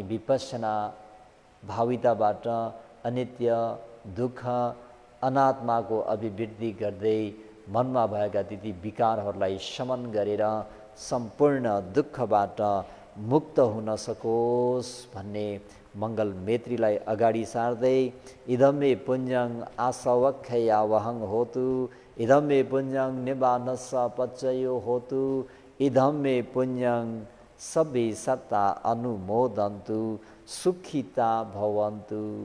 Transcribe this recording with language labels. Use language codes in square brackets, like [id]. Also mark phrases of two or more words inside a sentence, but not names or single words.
[ne] विपश्यना भाविताबाट अनित्य, दुःख, अनात्माको अभिवृद्धि गर्दै मनमा भएका ती विकारहरूलाई शमन गरेर सम्पूर्ण दुःखबाट मुक्त हुन सकोस् भन्ने मङ्गल मेत्रीलाई अगाडि सार्दै [pi] इदं मे पुण्यं आसवक्षया वहं होतु, इदं मे पुण्यं निबानस्स पच्चयो होतु, इदं मे पुण्यं सबे सत्ता अनुमोदन्तु, सुखिता भवन्तु।